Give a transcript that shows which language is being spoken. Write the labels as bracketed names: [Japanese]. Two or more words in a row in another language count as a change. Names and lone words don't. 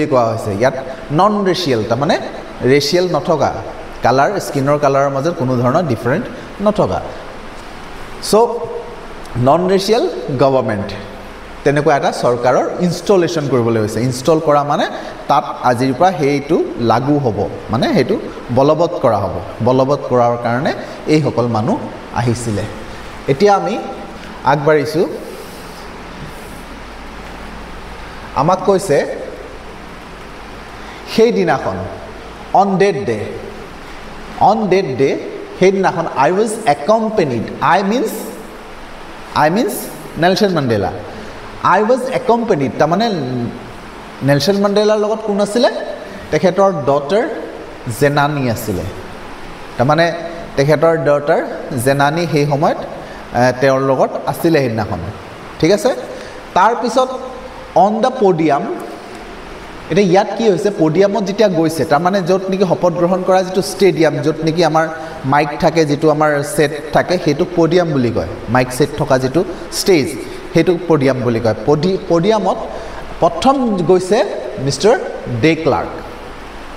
[Assamese] কোৱা হৈছে ইয়াত [English] non racial [Assamese] তাৰ মানে ৰেচিয়েল নথকা কালাৰ স্কিনৰ কালাৰৰ মাজত কোনো ধৰণৰ ডিফাৰেন্ট নথকা সো [English] non racial government [Assamese] তেনেকুৱা এটা চৰকাৰৰ ইনষ্টলেশ্যন কৰিবলৈ হৈছে ইনষ্টল কৰা মানে তাত আজিৰ পৰা হেইটো লাগু হ'ব মানে হেইটো বলবৎ কৰা হ'ব বলবৎ কৰাৰ কাৰণে এই সকল মানুহ আহিছিলে এতিয়া আমি আগবাঢ়িছো আমাক কৈছে সেই দিনাখন [English] on that day [Assamese] সেই দিনাখন [English] I was accompanied I means Nelson Mandela I was accompanied [Assamese] তাৰ মানে নেলসন মান্ডেলাৰ লগত কোন আছিল তেখেতৰ ডটাৰ জেনানী আছিল তাৰ মানে তেখেতৰ ডটাৰ জেনানী সেই সময়ত তেওঁৰ লগত আছিল সেইদিনাখন ঠিক আছে তাৰ পিছত [English] on the podium [Assamese] এটা ইয়াত কি হৈছে পোডিয়ামত যেতিয়া গৈছে তাৰ মানে যত নেকি শপত গ্ৰহণ কৰা যেটো ষ্টেডিয়াম যত নেকি আমাৰ মাইক থাকে যেটো আমাৰ সেট থাকে হেতু পোডিয়াম বুলি কয় মাইক সেট থকা যেটো ষ্টেজ হেতু পোডিয়াম বুলি কয় পোডিয়ামত প্ৰথম গৈছে মিস্টাৰ ডে ক্লাৰ্ক